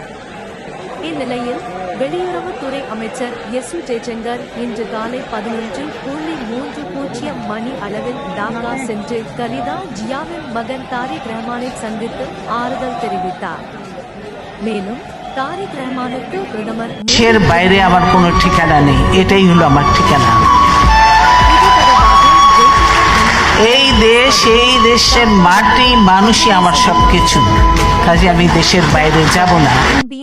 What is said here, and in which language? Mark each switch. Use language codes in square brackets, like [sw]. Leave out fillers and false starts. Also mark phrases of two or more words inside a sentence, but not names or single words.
[ta] இந்நிலையில் வெளியுறவுத்துறை அமைச்சர் எசு ஜெய்சங்கர் இன்று காலை 11:30 மணி அளவில் டாக்கா சென்று கலிதா ஜியாவின் மகன் தாரிக் ரஹ்மானைச் சந்தித்து ஆறுதல் தெரிவித்தார். [bn] மேலும் তারিক রহমানকে প্রথমর দেশের বাইরে আমার কোনো ঠিকানা নেই, এটাই হলো আমার ঠিকানা। এই দেশ, এই দেশের মাটি, মানুষই আমার সবকিছু। কাজে আমি দেশের বাইরে যাব না।